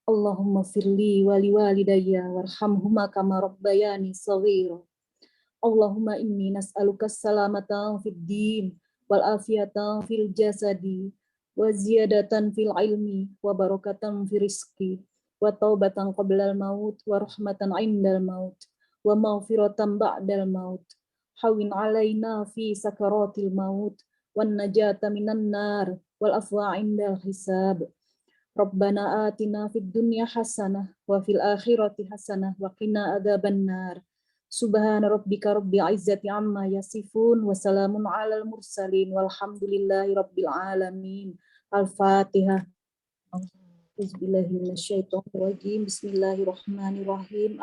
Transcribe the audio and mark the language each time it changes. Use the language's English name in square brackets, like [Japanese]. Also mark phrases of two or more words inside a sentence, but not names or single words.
[Arabic] اللهم اغفر لي ولوالدي وارحمهما كما ربياني صغيرا. اللهم إنا نسألك سلامة في الدين وعافية في الجسد وزيادة في العلم وبركة في الرزق وتوبة قبل الموت ورحمة عند الموت ومغفرة بعد الموت. هون علينا في سكرات الموت والنجاة من النار والعفو عند الحساب. ربنا آتنا في الدنيا حسنة وفي الآخرة حسنة وقنا عذاب النار. سبحان ربك رب العزة عما يصفون وسلام على المرسلين والحمد لله رب العالمين. Al-Fatihah. Bismillahirrahmanirrahim. Bismillahirrahmanirrahim.